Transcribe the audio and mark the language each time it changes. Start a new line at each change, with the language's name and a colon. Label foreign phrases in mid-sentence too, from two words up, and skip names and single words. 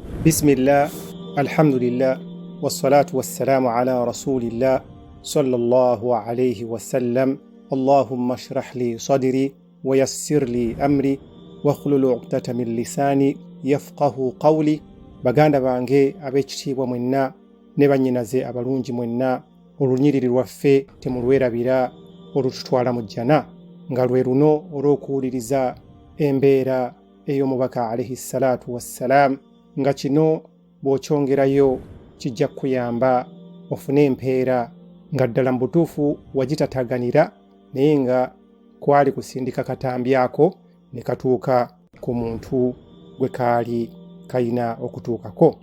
Arabic: بسم الله الحمد لله والصلاة والسلام على رسول الله صلى الله عليه وسلم. اللهم اشرح لي صدري ويسر لي أمري واحلل عقدة من لساني يفقهوا قولي.
Ganda: Baganda bange ab'ekitiibwa mwenna, ne bannyinaze abalungi mwenna, olunyiriri lwaffe temulwerabira olututwala mu jjana, nga lwe luno olw'okuwuliriza embeera ey'omubaka
Arabic: عليه الصلاة والسلام,
Ganda: nga kino bw'okyongerayo kijja kuyamba ofune empeera nga ddala mu butuufu wagitataganira naye nga kwali kusindika katambyako ne katuuka ku muntu gwe kaali kayina okutuukako.